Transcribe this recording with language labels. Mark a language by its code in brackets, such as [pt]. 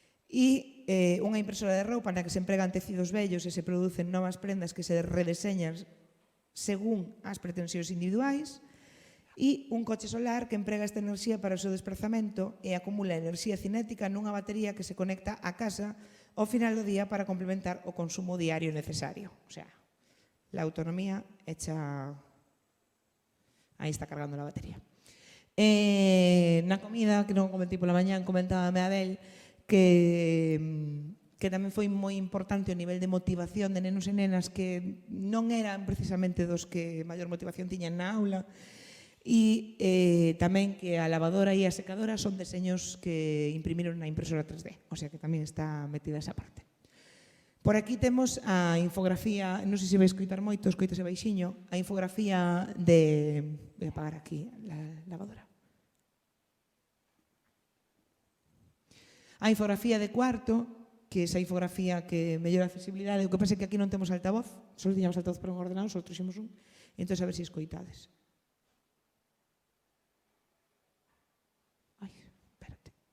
[gl] E unha impresora de roupa na que se empregan tecidos vellos e se producen novas prendas que se redeseñan según as pretensións individuais, e un coche solar que emprega esta enerxía para o seu desplazamento e acumula enerxía cinética nunha batería que se conecta á casa ao final do día para complementar o consumo diario necesario. [es] O sea, la autonomía hecha... Aí está cargando la batería. [gl] Na comida, que non comentei pola mañán, comentábame Abel, que tamén foi moi importante o nivel de motivación de nenos e nenas que non eran precisamente dos que maior motivación tiñan na aula, e tamén que a lavadora e a secadora son deseños que imprimiron na impresora 3D, o sea que tamén está metida esa parte. Por aquí temos a infografía, non sei se vai escoitar moito, escoitase baixiño, a infografía de... [es] Voy a apagar aquí la lavadora. [gl] A infografía de cuarto, que é esa infografía que mellora a accesibilidade. O que pasa é que aquí non temos altavoz, só tiñamos altavoz para un ordenador, só trouxemos un. Entón, a ver se escoitades. Ai, espérate.